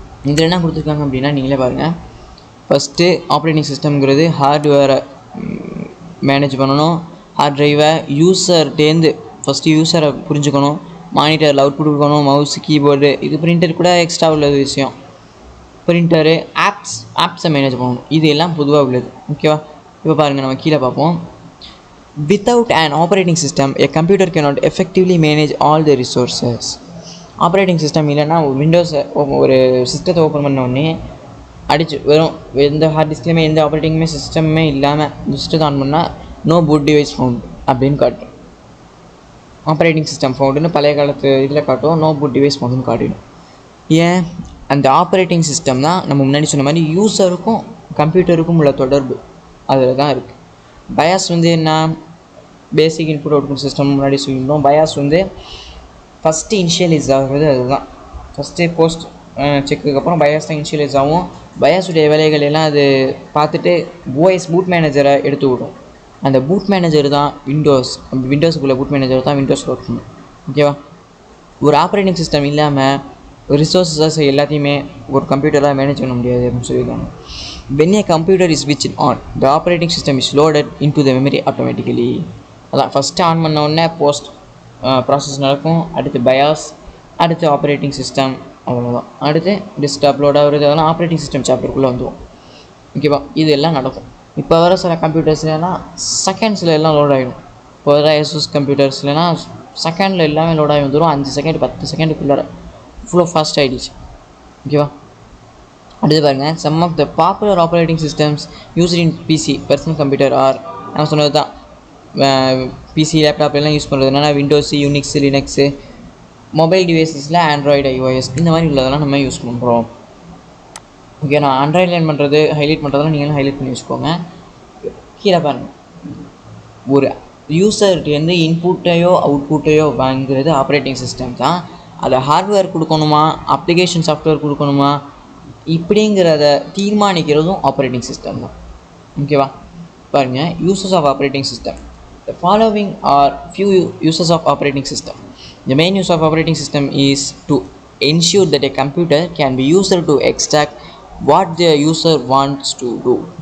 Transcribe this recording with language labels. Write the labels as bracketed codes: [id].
[ta] இதில் என்ன கொடுத்துருக்காங்க அப்படின்னா நீங்களே பாருங்கள். ஃபஸ்ட்டு ஆப்ரேட்டிங் சிஸ்டம்ங்கிறது ஹார்ட்வேரை மேனேஜ் பண்ணணும். ஹார்ட் ட்ரைவை யூஸர்டேருந்து ஃபஸ்ட்டு யூஸரை புரிஞ்சுக்கணும். மானிட்டரில் அவுட்புட் கொடுக்கணும். மவுஸ், கீபோர்டு, இது பிரிண்டர் கூட எக்ஸ்ட்ரா உள்ளது விஷயம். பிரிண்டரு, ஆப்ஸை மேனேஜ் பண்ணணும். இது எல்லாம் பொதுவாக உள்ளது. ஓகேவா, இப்போ பாருங்கள், நம்ம கீழே பார்ப்போம். [en] Without an operating system, a computer cannot effectively manage all the resources. [ta] Operating system இல்லைன்னா விண்டோஸை ஒரு சிஸ்டத்தை ஓப்பன் பண்ண உடனே அடிச்சு வெறும் எந்த ஹார்ட் டிஸ்க்லையுமே எந்த ஆப்ரேட்டிங்குமே சிஸ்டமே இல்லாமல் சிஸ்டத்தை ஆன் பண்ணால் [en] no boot device found [ta] அப்படின்னு காட்டும். ஆப்ரேட்டிங் சிஸ்டம் ஃபவுண்டுன்னு பழைய காலத்து இதில் காட்டும், [en] no boot device ஃபவுண்டுன்னு [ta] காட்டிடும். ஏன், அந்த ஆப்ரேட்டிங் சிஸ்டம் தான் நம்ம முன்னாடி சொன்ன மாதிரி யூஸருக்கும் கம்ப்யூட்டருக்கும் உள்ள தொடர்பு அதில் தான் இருக்குது. பயாஸ் என்ன, பேசிக் இன்புட் அவுட்புட் சிஸ்டம் முன்னாடி சொல்லியிருந்தோம். பயாஸ் ஃபஸ்ட்டு இனிஷியலைஸ் ஆகுறது அதுதான். ஃபஸ்ட்டு போஸ்ட் செக்குக்கு அப்புறம் பயாஸ் தான் இனிஷியலைஸ் ஆகும். பயாஸுடைய வேலைகள் எல்லாம் அது பார்த்துட்டு ஓஎஸ் பூட் மேனேஜரை எடுத்து விடும். அந்த பூட் மேனேஜர் தான் விண்டோஸுக்குள்ளே பூட் மேனேஜர் தான் விண்டோஸில் ஒர்க் பண்ணும். ஓகேவா, ஒரு ஆப்ரேட்டிங் சிஸ்டம் இல்லாமல் ரிசோர்ஸஸ் எல்லாத்தையுமே ஒரு கம்ப்யூட்டராக மேனேஜ் பண்ண முடியாது அப்படின்னு சொல்லியிருக்காங்க. [en] When a computer is switched on, the operating system is loaded into the memory automatically. [ta] அதான் ஃபஸ்ட்டு ஆன் பண்ண உடனே போஸ்ட் ப்ராசஸ் நடக்கும். அடுத்து பயாஸ், அடுத்து ஆப்ரேட்டிங் சிஸ்டம், அவ்வளோதான். அடுத்து டெஸ்க்டாப் லோட் ஆகுறது, அதெல்லாம் ஆப்ரேட்டிங் சிஸ்டம் சாப்டருக்குள்ளே வந்துடும். ஓகேவா, இது எல்லாம் நடக்கும். இப்போ வர சில கம்ப்யூட்டர்ஸ்லாம் செகண்ட்ஸில் எல்லாம் லோட் ஆகிடும். இப்போ வர ASUS கம்ப்யூட்டர்ஸ்லாம் செகண்டில் எல்லாமே லோட் ஆகி வந்துடும். 5 செகண்ட் 10 செகண்டுக்குள்ளே இவ்வளோ ஃபாஸ்ட் ஆகிடுச்சு. ஓகேவா, அடுத்து பாருங்கள். [en] some of the popular operating systems used in PC personal computer or, [ta] நான் சொன்னது தான், பிசி லேப்டாப் எல்லாம் யூஸ் பண்ணுறது என்னென்னா windows, யூனிக்ஸு, Linux, mobile டிவைசஸில் Android, iOS இந்த மாதிரி உள்ளதெல்லாம் நம்ம யூஸ் பண்ணுறோம். ஓகே, நான் ஆண்ட்ராய்டு லைன் பண்ணுறது ஹைலைட் பண்ணுறதெல்லாம் நீங்களும் ஹைலைட் பண்ணி வச்சுக்கோங்க. கீழே பாருங்கள், ஒரு யூஸர்கிட்டேருந்து இன்புட்டையோ அவுட்புட்டையோ வாங்குறது ஆப்ரேட்டிங் சிஸ்டம் தான். அதை ஹார்ட்வேர் கொடுக்கணுமா, அப்ளிகேஷன் சாஃப்ட்வேர் கொடுக்கணுமா, இப்படிங்கிறத தீர்மானிக்கிறதும் ஆப்ரேட்டிங் சிஸ்டம் தான். ஓகேவா, பாருங்கள். [en] Uses of operating system. The following are few uses of operating system. The main use of operating system is to ensure that a computer can be used to extract what the user wants to do.